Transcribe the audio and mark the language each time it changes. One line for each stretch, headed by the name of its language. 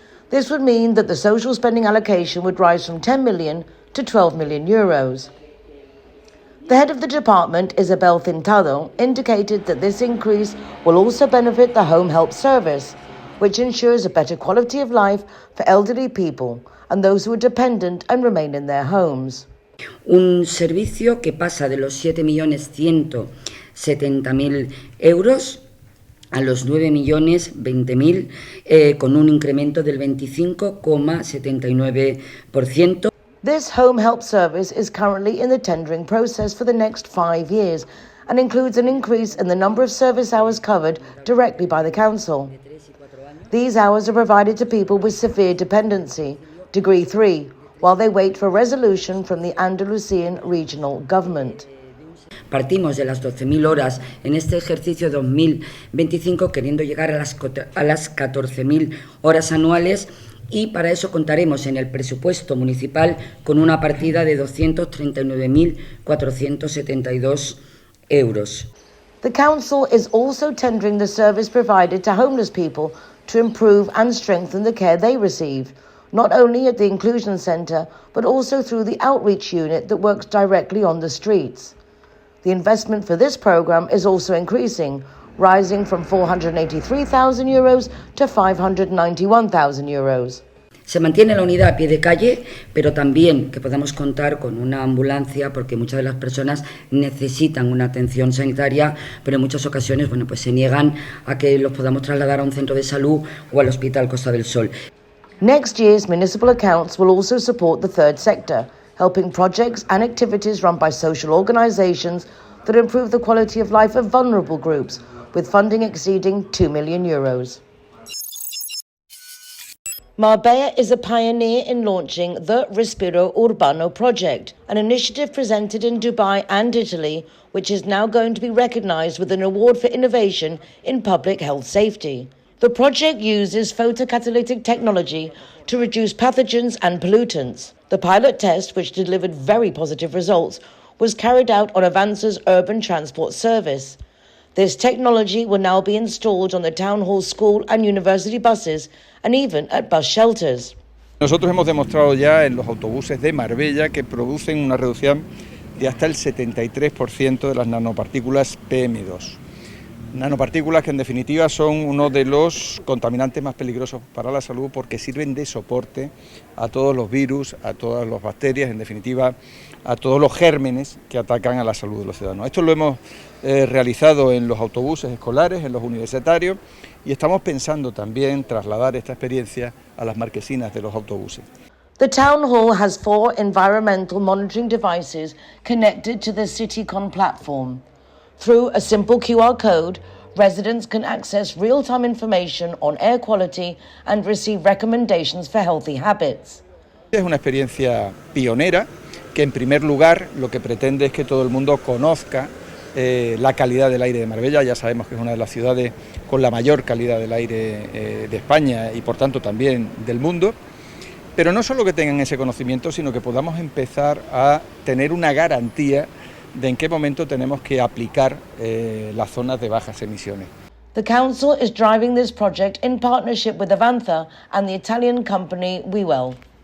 English: This would mean that the social spending allocation would rise from 10 million to 12 million euros. The head of the department, Isabel Tintado, indicated that this increase will also benefit the home help service, which ensures a better quality of life for elderly people and those who are dependent and remain in their homes.
Spanish: Un servicio que pasa de los 7.170.000 euros a los 9.020.000 con un incremento del 25,79%.
English: This home help service is currently in the tendering process for the next 5 years and includes an increase in the number of service hours covered directly by the council. These hours are provided to people with severe dependency, Degree 3, while they wait for resolution from the Andalusian regional government.
Spanish: Partimos de las 12.000 horas en este ejercicio 2025 queriendo llegar a las 14.000 horas anuales y para eso contaremos en el presupuesto municipal con una partida de 239.472 euros.
English: The council is also tendering the service provided to homeless people to improve and strengthen the care they receive, not only at the inclusion centre but also through the outreach unit that works directly on the streets. The investment for this programme is also increasing, rising from €483,000 to €591,000.
Spanish: Se mantiene la unidad a pie de calle, pero también que podamos contar con una ambulancia porque muchas de las personas necesitan una atención sanitaria, pero en muchas ocasiones pues se niegan a que los podamos trasladar a un centro de salud o al Hospital Costa del Sol.
English: Next year's municipal accounts will also support the third sector, helping projects and activities run by social organisations that improve the quality of life of vulnerable groups, with funding exceeding €2 million. Marbella is a pioneer in launching the Respiro Urbano project, an initiative presented in Dubai and Italy, which is now going to be recognised with an award for innovation in public health safety. The project uses photocatalytic technology to reduce pathogens and pollutants. The pilot test, which delivered very positive results, was carried out on Avanza's urban transport service. This technology will now be installed on the Town Hall school and university buses and even at bus shelters.
Spanish: Nosotros hemos demostrado ya en los autobuses de Marbella que producen una reducción de hasta el 73% de las nanopartículas PM2. Nanopartículas que en definitiva son uno de los contaminantes más peligrosos para la salud porque sirven de soporte a todos los virus, a todas las bacterias, en definitiva a todos los gérmenes que atacan a la salud de los ciudadanos. Esto lo hemos realizado en los autobuses escolares, en los universitarios y estamos pensando también trasladar esta experiencia a las marquesinas de los autobuses.
English: The Town Hall has 4 environmental monitoring devices connected to the CityCon platform. Through a simple QR code, residents can access real-time information on air quality and receive recommendations for healthy habits.
Spanish: Es una experiencia pionera que en primer lugar lo que pretende es que todo el mundo conozca la calidad del aire de Marbella. Ya sabemos que es una de las ciudades con la mayor calidad del aire de España y por tanto también del mundo, pero no solo que tengan ese conocimiento, sino que podamos empezar a tener una garantía de en qué momento tenemos que aplicar las zonas de bajas emisiones.
English: The council is driving this project in partnership with Avanza and the Italian company WeWell.